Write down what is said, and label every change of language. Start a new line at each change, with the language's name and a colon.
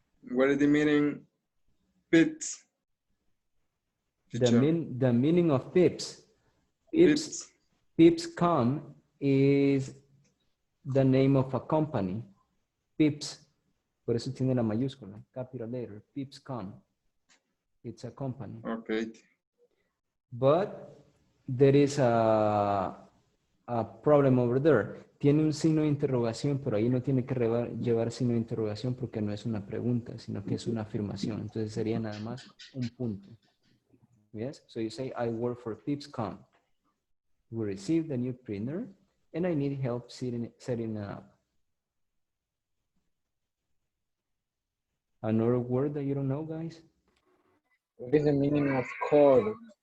English: What is the meaning bits? The meaning of pips. Bits. Pipscom is the name of a company.
Spanish: Pips, por eso tiene la mayúscula,
English: capital letter,
Spanish: Pipscom.
English: It's a company. Okay. But there is a problem over there.
Spanish: Tiene un signo de interrogación, pero ahí no tiene que llevar signo de interrogación porque no es una pregunta, sino que es una afirmación. Entonces sería nada más un punto.
English: Yes? So you say, I work for Pipscom. We received a new printer and I need help setting it up. Another word that you don't know, guys? What is the meaning of cord?